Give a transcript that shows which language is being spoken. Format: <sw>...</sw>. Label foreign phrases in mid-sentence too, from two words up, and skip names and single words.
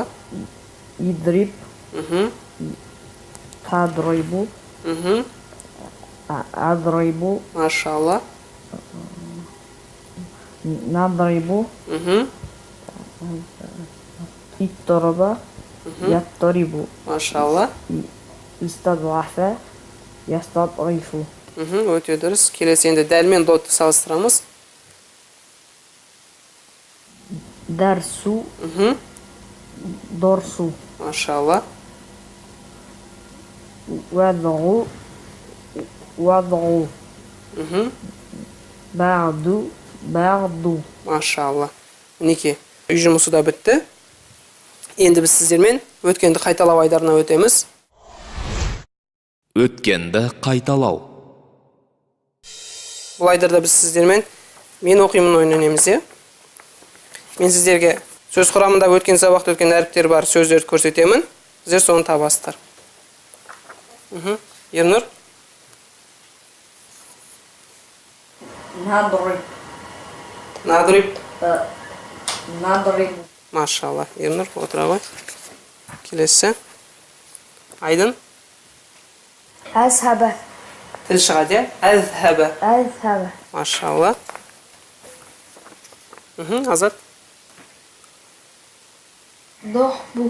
<ar>اضرب. تضرب. Адрибу. Машалла. نضرب. اضطرب. يضطرب Машалла. استضعف يستضعف</ar> <kk>Өте дұрыс. Келесі енді дәл мен дотты салыстырамыз.</kk> <ar>درس درس Машалла. وضع وضع بعض بعض Машалла.</ar> <kk>Мінекей, үй жұмысы да бітті. Енді біз сіздермен өткенді қайталау айдарына өтеміз. өткенді қайталау. Бұл айдарда біз сіздермен мен оқимын ойнаймыз, е? Мен сіздерге сөз құрамында өткен сабақта өткен әріптер бар сөздерді көрсетемін. Сіздер соны табасыздар. Ернұр?</kk> <ar>نضرب Надриб. نضرب</ar> <kk>Машалла. Ернұр, отыра ғой. Келесі. Айдын.</kk> <ar>أذهب</ar> <kk>Тіл шығады, е? Әзхәбі.</kk> <ar>أذهب</ar> <kk>Машалла. Азат.</kk> <ar>ضحب</ar>